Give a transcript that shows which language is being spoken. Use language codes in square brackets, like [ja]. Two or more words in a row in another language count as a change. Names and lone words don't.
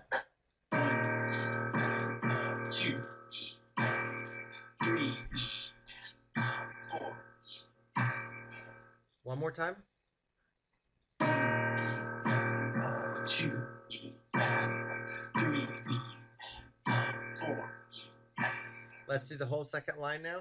[en] 1 E and 2 E and 3 E and 4. One more time. 2 E and 3 E and 4 E. Let's do the whole second line now.